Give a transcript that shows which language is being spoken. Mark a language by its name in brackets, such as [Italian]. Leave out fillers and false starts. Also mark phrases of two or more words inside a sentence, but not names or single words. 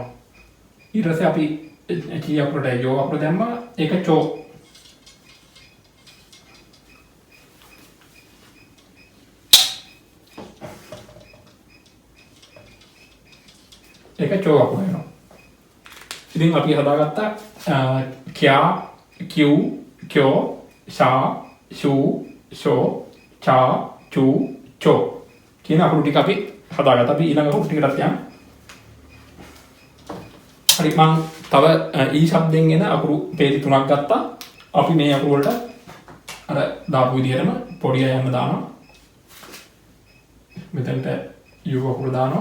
[Sinhala] ඊට පස්සේ අපි T අකුරට යෝ අකුර දැම්මා. ඒක චෝ. ඒක චෝ අකුර වෙනවා. ඉතින් අපි හදාගත්තා [Japanese] きゃ きゅ きょ しゃ しゅ しょ ちゃ ちゅ ちょ [Sinhala] කියන අකුරු ටික අපි හදාගත්තා. අපි ඊළඟ අකුරු ටිකටත් යමු. හරි මම තව ඊ ශබ්දයෙන් එන අකුරු පේලි 3ක් ගත්තා. අපි මේ අකුරු වලට අර දාපු විදිහටම පොඩි යන්න දානවා. මෙතනට U අකුරු දානවා.